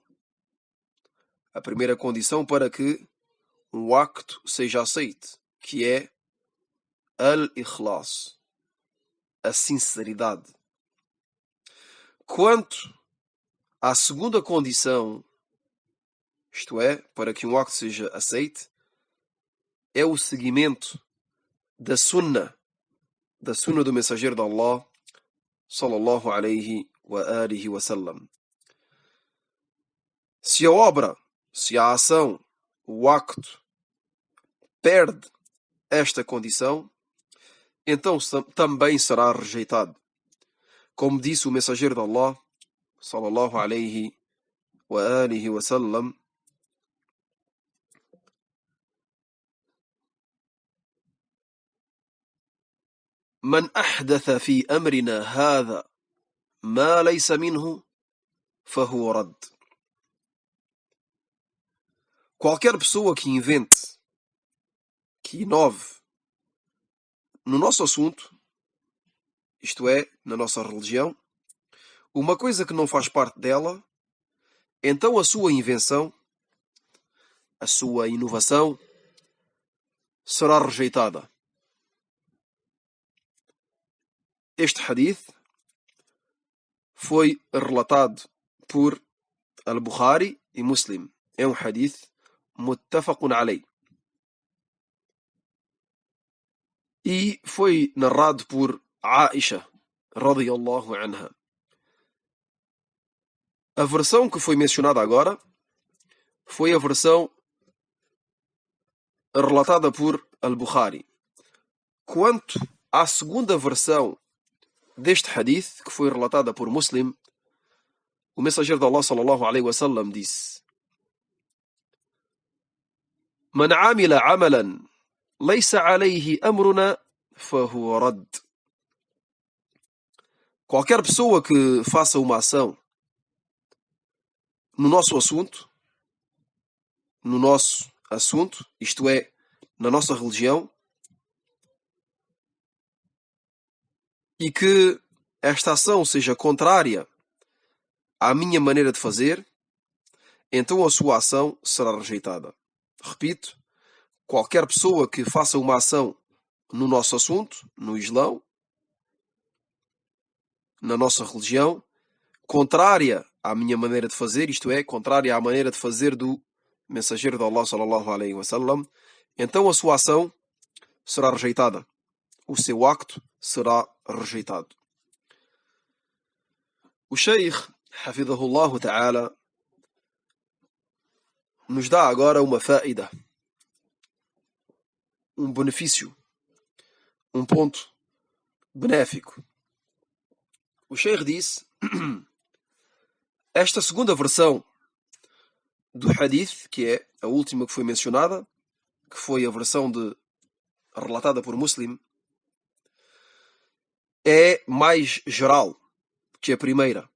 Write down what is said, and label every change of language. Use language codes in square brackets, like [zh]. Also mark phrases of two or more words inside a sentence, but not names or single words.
[pt] A primeira condição para que um acto seja aceito, que é al-ikhlas, a sinceridade. Quanto à segunda condição, isto é, para que um acto seja aceito, é o seguimento da sunnah do mensageiro de Allah [ar] صلى الله عليه وآله وسلم. [pt] Se a obra, se a ação, o acto perde esta condição, então também será rejeitado. Como disse o mensageiro de Allah [ar] صلى الله عليه وآله وسلم: من أحدث في أمرنا هذا ما ليس منه فهو رد. [pt] Qualquer pessoa que invente, que inove no nosso assunto, isto é, na nossa religião, uma coisa que não faz parte dela, então a sua invenção, a sua inovação, será rejeitada. Este hadith foi relatado por Al-Bukhari e Muslim. É um [ar] حديث متفق عليه. [pt] E foi narrado por Aisha, [ar] رضي الله عنها. [pt] A versão que foi mencionada agora foi a versão relatada por Al-Bukhari. Quanto à segunda versão deste hadith, que foi relatada por Muslim, o mensageiro de Allah [ar] صلى الله عليه وسلم [pt] disse: [ar] من عمل عملا ليس عليه أمرنا فهو رد. [pt] Qualquer pessoa que faça uma ação no nosso assunto, isto é, na nossa religião, e que esta ação seja contrária à minha maneira de fazer, então a sua ação será rejeitada. Repito, qualquer pessoa que faça uma ação no nosso assunto, no Islão, na nossa religião, contrária à minha maneira de fazer, isto é, contrária à maneira de fazer do mensageiro de Allah [ar] صلى الله عليه وسلم, [pt] então a sua ação será rejeitada. O seu acto será rejeitado. O Sheikh, [ar] حفظه الله تعالى, [pt] nos dá agora uma faida, um benefício, um ponto benéfico. O Sheikh disse: esta segunda versão do hadith, que é a última que foi mencionada, que foi a versão relatada por Muslim, é mais geral que a primeira.